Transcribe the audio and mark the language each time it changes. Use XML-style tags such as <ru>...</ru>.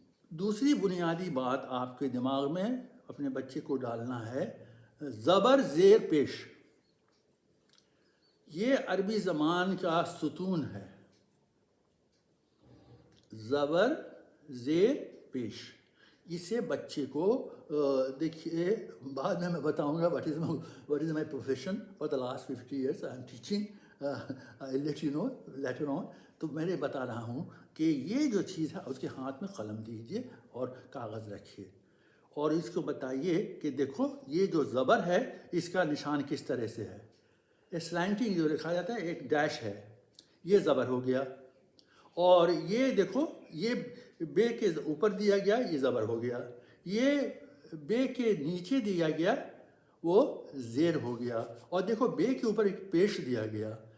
<ur>دوسری بنیادی بات آپ کے دماغ میں اپنے بچے کو ڈالنا ہے، زبر زیر پیش یہ عربی زبان کا ستون ہے. زبر زیر پیش اسے بچے کو دیکھیے بعد میں بتاؤں گا</ur> <en>what is my profession for the last 50 years I am teaching. I'll let you know later on.</en> <ur>تو میں نے بتا رہا ہوں کہ یہ جو چیز ہے اس کے ہاتھ میں قلم دیجیے اور کاغذ رکھیے اور اس کو بتائیے کہ دیکھو یہ جو زبر ہے اس کا نشان کس طرح سے ہے. سلینٹنگ جو لکھا جاتا ہے ایک ڈیش ہے، یہ زبر ہو گیا، اور یہ دیکھو یہ بے کے اوپر دیا گیا یہ زبر ہو گیا، یہ بے کے نیچے دیا گیا وہ زیر ہو گیا، اور دیکھو بے کے اوپر ایک پیش دیا گیا.</ur>